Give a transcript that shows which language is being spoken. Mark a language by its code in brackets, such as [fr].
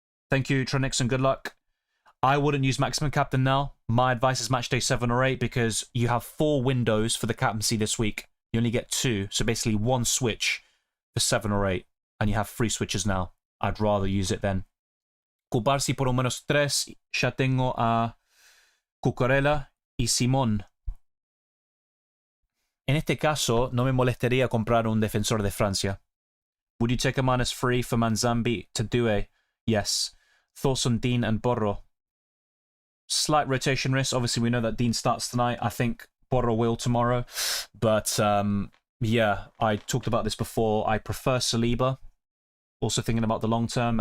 [en] Thank you, Trenix, and good luck. I wouldn't use maximum captain now. My advice is matchday 7 or 8 because you have 4 windows for the captaincy this week. You only get 2, so basically 1 switch for 7 or 8, and you have 3 switches now. I'd rather use it then. [es] Kubarsi por un -3. Ya tengo a Cucurella y Simón. En este caso, no me molestaría comprar un defensor de Francia. [en] Would you take a -3 for Manzambi to Due? Yes. Thoughts on Dean and Borro? Slight rotation risk. Obviously, we know that Dean starts tonight. I think Borro will tomorrow. But, yeah, I talked about this before. I prefer Saliba. Also thinking about the long term.